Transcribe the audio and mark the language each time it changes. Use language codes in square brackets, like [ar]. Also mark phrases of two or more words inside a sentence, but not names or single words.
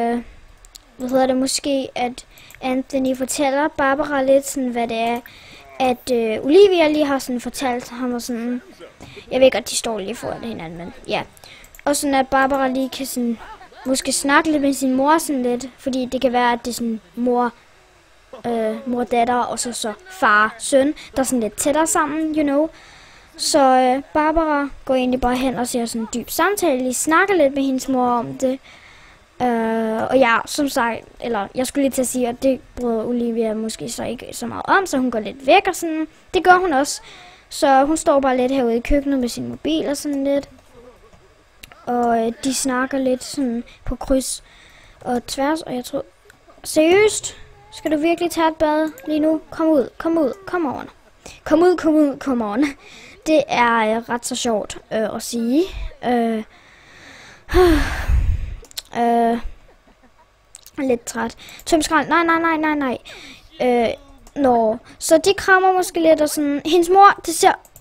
[da] måske at Anthony fortæller Barbara lidt sådan, hvad det er, at Olivia lige har sådan fortalt ham og sådan. Jeg ved godt, de står lige foran hinanden, men ja. Og sådan at Barbara lige kan sådan, måske snakke lidt med sin mor sådan lidt, fordi det kan være, at det er sådan mor, datter og så far, søn, der er sådan lidt tættere sammen, [en] you know. [da] Så Barbara går egentlig bare hen og ser sådan en dyb samtale, lige snakker lidt med hendes mor om det. Og ja, som sagt, eller jeg skulle lige til at sige, at det bryder Olivia måske så ikke så meget om, så hun går lidt væk og sådan. Det gør hun også. Så hun står bare lidt herude i køkkenet med sin mobil og sådan lidt. Og de snakker lidt sådan på kryds og tværs, og jeg tror... Seriøst? Skal du virkelig tage et bad lige nu? Kom ud, [en] come on. Come on. [da] Det er ret så sjovt at sige. Lidt træt. Tøm skrald. Nej. Så de krammer måske lidt og sådan. Hendes mor, det ser...